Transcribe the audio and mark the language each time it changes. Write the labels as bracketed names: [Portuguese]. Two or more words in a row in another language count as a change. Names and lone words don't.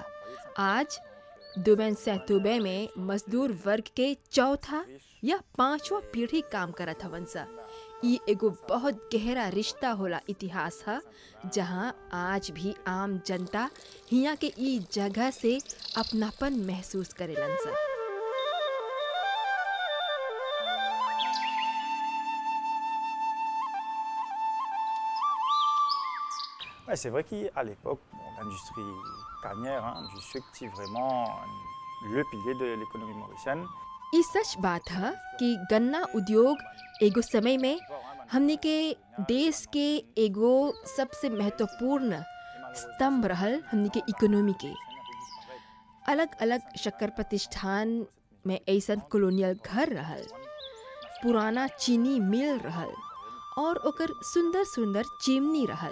[Bhojpuri] आज डोमेन सैंतोबे में मजदूर वर्ग के चौथा या 5वां पीढ़ी काम करत हवन सा। ई एगो बहुत गहरा रिश्ता होला इतिहास है, जहाँ आज भी आम जनता हिया के ई जगह से अपनापन महसूस करेलन सा। [French] Ouais, c'est vrai qu'à l'époque, l'industrie carnière, du sucre, c'est vraiment le pilier de l'économie mauricienne. [Bhojpuri] ई सच बात है कि गन्ना उद्योग एगो समय में हमने के देश के एगो सबसे महत्वपूर्ण स्तंभ रहल हमने के इकोनॉमी के। अलग अलग शक्कर प्रतिष्ठान में ऐसन कॉलोनियल घर रहल, पुराना चीनी मिल रहल और ओकर सुंदर सुंदर चिमनी रहल।